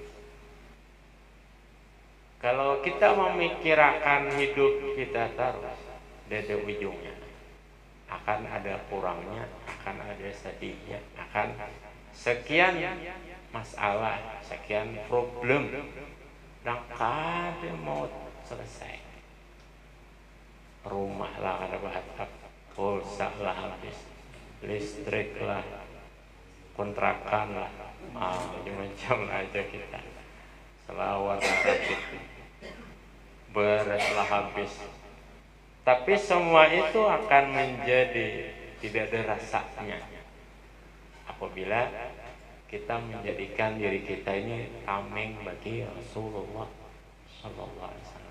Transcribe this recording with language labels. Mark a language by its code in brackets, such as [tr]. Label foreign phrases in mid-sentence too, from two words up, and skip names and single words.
[id] Kalau kita memikirkan hidup kita terus dari ujungnya, akan ada kurangnya, akan ada sedihnya, akan sekian masalah, sekian problem, [bjn] dan kada mau selesai. Rumah lah kada berhatap, pulsa lah habis, listrik lah, kontrakan lah, macam-macam aja kita. Selawat itu bereslah habis. [id] Tapi semua itu akan menjadi tidak ada rasanya apabila kita menjadikan diri kita ini tameng bagi [ar] رسول الله صلى الله عليه وسلم.